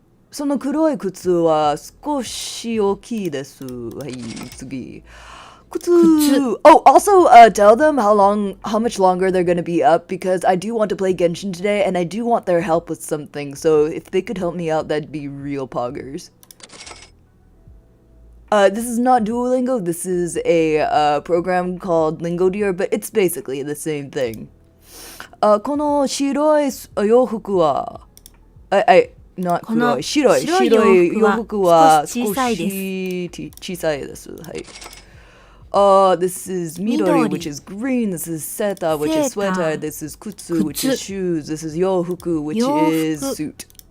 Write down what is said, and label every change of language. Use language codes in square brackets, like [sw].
[ja] その黒い靴は少し大きいです。はい、次。靴。 [en] Oh, also, tell them how much longer they're gonna be up because I do want to play Genshin today and I do want their help with something. So if they could help me out, that'd be real poggers. This is not Duolingo. This is a program called LingoDeer, but it's basically the same thing. [ja] この白い洋服は、not この白い洋服は少し小さいです。はい。 [en] This is midori, which is green. This is seta, which is sweater. This is kutsu, which is shoes. This is yofuku, which is suit.